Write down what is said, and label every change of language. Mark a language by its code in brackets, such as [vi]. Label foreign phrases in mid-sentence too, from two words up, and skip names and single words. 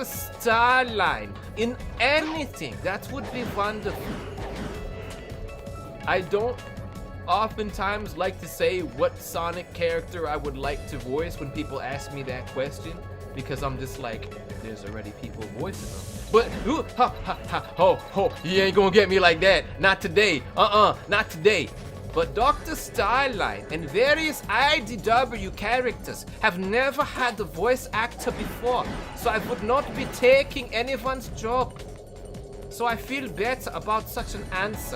[en] Starline in anything. That would be wonderful. I don't oftentimes like to say what Sonic character I would like to voice when people ask me that question, because I'm just like, there's already people voicing them. But, ooh, ha, ha, ha, ho, ho, you ain't gonna get me like that. Not today. Not today. But Dr. Starline and various IDW characters have never had a voice actor before, so I would not be taking anyone's job. So I feel better about such an answer.